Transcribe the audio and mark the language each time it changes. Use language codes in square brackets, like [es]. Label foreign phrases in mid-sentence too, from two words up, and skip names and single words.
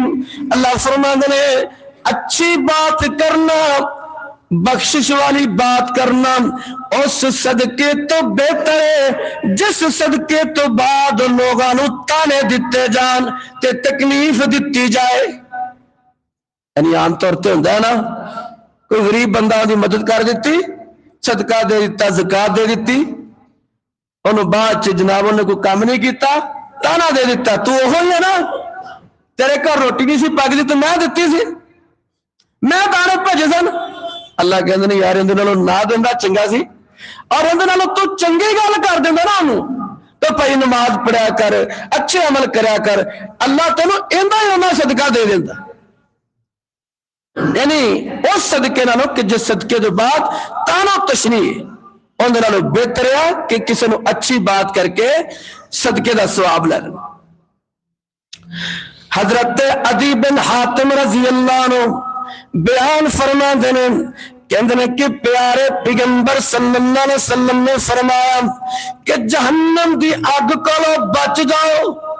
[ur] اللہ فرماتے ہیں اچھی بات کرنا بخشش والی بات کرنا اس صدقے تو بہتر ہے جس صدقے تو بعد لوگوں نے [pa] تانے دیتے جان تے تکلیف دیتی جائے. یعنی عام طور تے ہوندا ہے نا کوئی غریب بندہ دی مدد کر دیتی صدقہ دے دیتا زکات دے دیتی انہوں بعد چ جناب نے کوئی کام نہیں کیتا تانا دے دیتا تو وہی ہے نا تیرے گھر روٹی نہیں سی پکدی تو میں دتی سی میں تانے بھجے سن. اللہ کہندے نے یار اندے نالوں نہ دیندا چنگا سی اور اندے نالوں تو چنگی گل کر دیندا نا انہوں تو بھائی نماز پڑھیا کر اچھے عمل کریا کر اللہ تینوں ایندا ہی انہاں صدقہ دے دیندا. یعنی اس صدقے نالوں کہ جس صدقے کے بعد تانا تشنیع اندے نالوں بہتر ہے کہ کسی نو اچھی بات کر کے صدقے دا ثواب لے لیں. حضرت عدی بن حاتم رضی اللہ عنہ بیان فرما دینے کہندے کہ پیارے پیغمبر صلی اللہ علیہ وسلم نے فرمایا کہ جہنم دی اگ کولوں بچ جاؤ.